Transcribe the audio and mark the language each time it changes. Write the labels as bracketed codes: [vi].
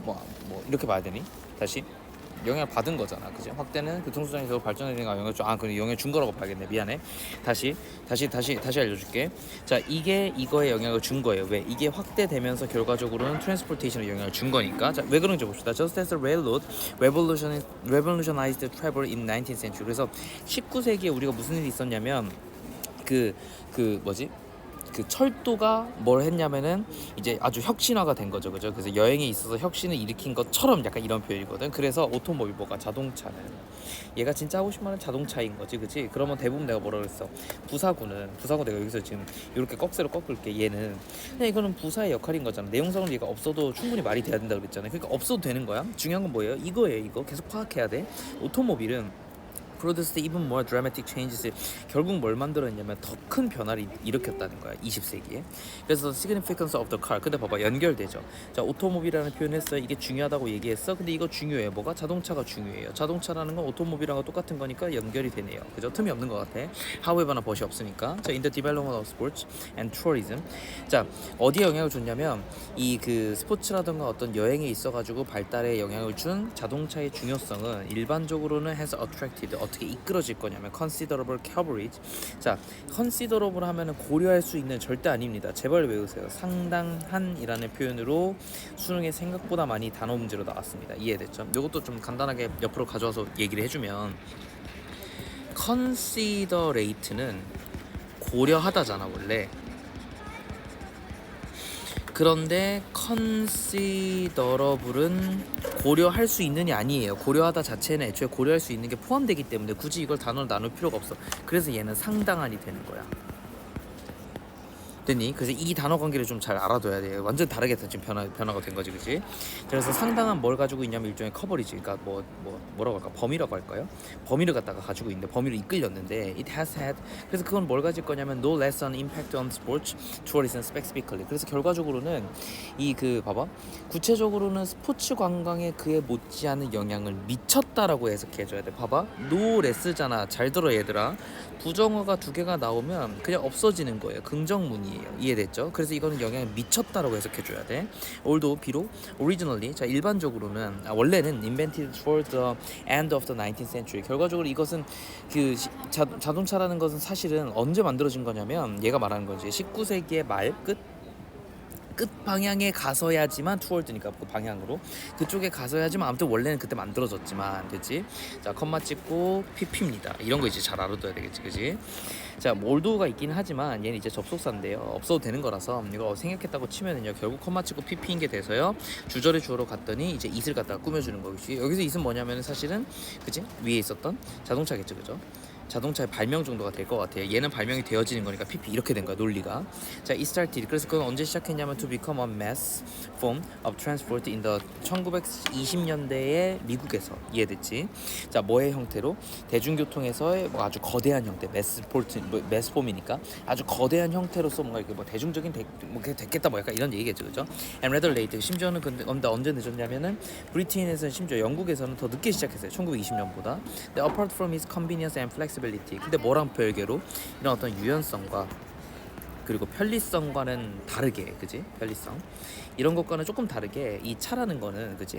[ko] 뭐 이렇게 봐야 되니? 다시. 영향을 받은 거잖아, 그지? 확대는 교통수단이 계속 발전되니까 영향을 그래 영향을 준 거라고 봐야겠네. 미안해. 다시 알려줄게. 자, 이게 이거에 영향을 준 거예요. 왜? 이게 확대되면서 결과적으로는 트랜스포테이션에 영향을 준 거니까. 자, 왜 그런지 봅시다. [en] Just as the railroad revolutionized travel in 19th century. [ko] 그래서 19세기에 우리가 무슨 일이 있었냐면 뭐지? 그 철도가 뭘 했냐면은 이제 아주 혁신화가 된 거죠, 그죠? 그래서 여행에 있어서 혁신을 일으킨 것처럼 약간 이런 표현이거든. 그래서 오토모빌 자동차는 얘가 진짜 하고 싶은 말은 자동차인 거지, 그치? 그러면 대부분 내가 뭐라 그랬어? 부사구 내가 여기서 지금 이렇게 꺽쇠로 꺾을게. 얘는 그냥 이거는 부사의 역할인 거잖아. 내용상으로 얘가 없어도 충분히 말이 돼야 된다 그랬잖아요. 그러니까 없어도 되는 거야. 중요한 건 뭐예요? 이거예요. 이거 계속 파악해야 돼. [en] 오토모빌은 produced even more dramatic changes. [ko] 결국 뭘 만들었냐면 더 큰 변화를 일으켰다는 거야, 20세기에. 그래서 [en] significance of the car. [ko] 근데 봐봐, 연결되죠. 자, 오토모빌이라는 표현을 했어요. 이게 중요하다고 얘기했어. 근데 이거 중요해요. 뭐가? 자동차가 중요해요. 자동차라는 건 오토모빌하고 똑같은 거니까 연결이 되네요. 그죠? 틈이 없는 것 같아. however나 벗이 없으니까. [en] 자, in the development of sports and tourism. [ko] 자, 어디에 영향을 줬냐면 이 그 스포츠라든가 어떤 여행에 있어가지고 발달에 영향을 준 자동차의 중요성은 일반적으로는 [en] has attracted. [ko] 어떻게 이끌어질 거냐면 [en] considerable coverage. [ko] 자, considerable 하면은 고려할 수 있는 절대 아닙니다. 제발 외우세요. 상당한이라는 표현으로 수능에 생각보다 많이 단어 문제로 나왔습니다. 이해됐죠? 이것도 좀 간단하게 옆으로 가져와서 얘기를 해주면 considerate는 고려하다잖아 원래. 그런데 considerable은 고려할 수 있느냐 아니에요. 고려하다 자체는 애초에 고려할 수 있는 게 포함되기 때문에 굳이 이걸 단어로 나눌 필요가 없어. 그래서 얘는 상당한이 되는 거야. 됐니? 그래서 이 단어 관계를 좀 잘 알아둬야 돼요. 완전 다르게 지금 변화가 된 거지, 그지? 그래서 상당한 뭘 가지고 있냐면 일종의 커버리지, 그러니까 뭐라고 할까? 범위라고 할까요? 범위를 갖다가 가지고 있는데 범위를 이끌렸는데 [en] it has had. [ko] 그래서 그건 뭘 가질 거냐면 [en] no less an impact on sports, tourism specifically. [ko] 그래서 결과적으로는 이 그 봐봐, 구체적으로는 스포츠 관광에 그에 못지않은 영향을 미쳤다라고 해석해줘야 돼. 봐봐, no less잖아. 잘 들어 얘들아. 부정어가 두 개가 나오면 그냥 없어지는 거예요. 긍정문이에요. 이해됐죠? 그래서 이거는 영향을 미쳤다라고 해석해줘야 돼. [en] Although [ko] 비록 [en] originally, [ko] 자 일반적으로는 원래는 [en] invented toward the end of the 19th century. [ko] 결과적으로 이것은 그 자동차라는 것은 사실은 언제 만들어진 거냐면 얘가 말하는 거지. 19세기의 말 끝 방향에 가서야지만 투월드니까 그 방향으로 그쪽에 가서야지만 아무튼 원래는 그때 만들어졌지만, 됐지? 자 컴마 찍고 PP입니다. 이런 거 이제 잘 알아둬야 되겠지, 그지? 자 몰도가 있긴 하지만 얘는 이제 접속사인데요. 없어도 되는 거라서 이거 생략했다고 치면은요 결국 컴마 찍고 PP인 게 돼서요 주절의 주어로 갔더니 이제 it을 갖다가 꾸며주는 거겠지. 여기서 it은 뭐냐면은 사실은 그지? 위에 있었던 자동차겠죠, 그죠? 자동차의 발명 정도가 될 것 같아요. 얘는 발명이 되어지는 거니까 PP 이렇게 된 거야, 논리가. [en] 자, it started. [ko] 그래서 그건 언제 시작했냐면 [en] to become a mass form of transport in the [ko] 1920년대에 미국에서. 이해됐지? 자, 뭐의 형태로? 대중교통에서의 뭐 아주 거대한 형태, 매스 폼이니까 아주 거대한 형태로서 뭔가 이렇게 뭐 대중적인 뭐 됐겠다 뭐 약간 이런 얘기겠죠, 그죠? [en] And rather late. [ko] 심지어는 근데 언제 늦었냐면은 브리튼에서는 심지어 영국에서는 더 늦게 시작했어요. 1920년보다. 근데 [en] apart from its convenience and flexibility. [ko] 근데 뭐랑 별개로 이런 어떤 유연성과 그리고 편리성과는 다르게, 그지? 편리성 이런 것과는 조금 다르게 이 차라는 거는, 그지?